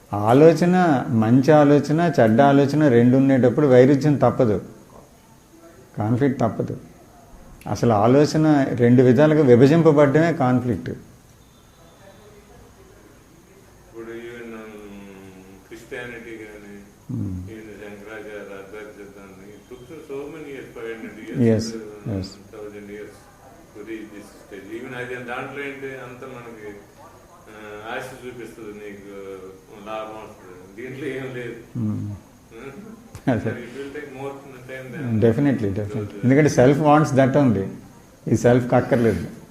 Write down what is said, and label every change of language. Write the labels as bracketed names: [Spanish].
[Telugu] ఆలోచన, మంచి ఆలోచన, చెడ్డ ఆలోచన 2 ఉండేటప్పుడు వైరుధ్యం తప్పదు, కాన్ఫ్లిక్ట్ తప్పదు. అసలు ఆలోచన 2 విధాలుగా విభజింపబడ్డమే కాన్ఫ్లిక్ట్. ఇప్పుడు [English] even Christianity [Telugu] కానీ Shankaracharya అద్వైతాన్ని [English] took so many years, 500 years, 1000 years to reach this stage. [Telugu] Even అది దాంట్లో ఏంటి అంత మనకి ఆశ చూపిస్తుంది, నీకు లాభం వస్తుంది. దీంట్లో ఏం లేదు. [English] It will take more time. Definitely [Telugu] ఎందుకంటే [English] self wants that only, [Telugu] ఈ సెల్ఫ్ అక్కర్లేదు.